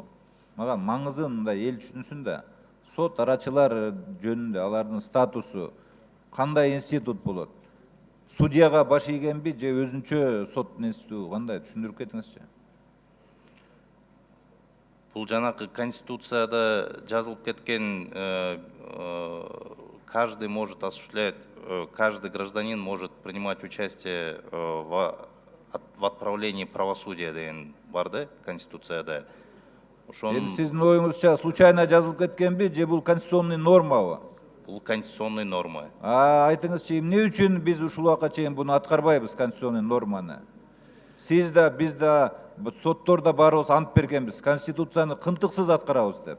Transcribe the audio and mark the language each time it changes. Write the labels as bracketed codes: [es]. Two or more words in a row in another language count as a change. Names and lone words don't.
[ky] Мага маңызын мындай эл түшүнсүн да. Сот арачылар жөнүндө алардын статусу кандай институт болот? Судьяга баш ийгенби же өзүнчө соттун институту кандай? Түшүндүрүп кетиңизчи. Бул жанакы конституцияда жазылып кеткен [ru] каждый может осуществлять, каждый гражданин может принимать участие в отправлении правосудия [ky] деген бар да конституцияда. Эми сиздин оюңузча случайно жазылып кеткенби же бул [ru] конституционный нормабы? [ky] Бул [ru] конституционный норма. [ky] Айтыңызчы, эмне үчүн биз ушул убакка чейин буну аткарбайбыз, [ru] конституционный норманы? [ky] Сиз да, биз да, сотторда баарыбыз ант бергенбиз, конституцияны кынтыксыз аткарабыз деп.